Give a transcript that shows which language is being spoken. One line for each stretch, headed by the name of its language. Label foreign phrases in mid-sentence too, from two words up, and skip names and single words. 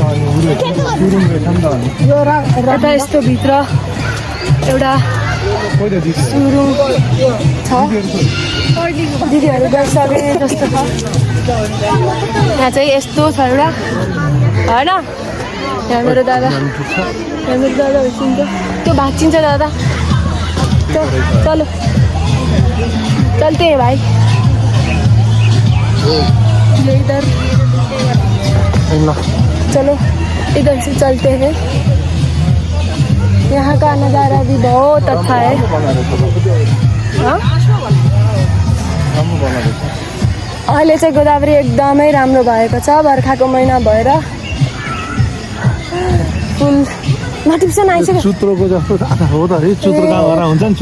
Nepali: यता यस्तो भित्र एउटा सुरुङ छ, दिदीहरू गइसके जस्तो छ। यहाँ चाहिँ यस्तो छ एउटा होइन। यहाँ मेरो दादा हुर्किन्छ, त्यो भाँचिन्छ दादा।
Hindi: चलो चलते हैं भाइ। इधर चलो इधर से चलते हैं। यहाँ का नज़ारा भी बहुत अच्छा है।
Nepali: अहिले चाहिँ गोदावरी एकदमै राम्रो भएको छ, बर्खाको महिना भएर
English: full notification
Nepali: आइसक्यो। चुत्रोको जस्तो हो त है, चुत्रो कहाँ घर हुन्छ नि?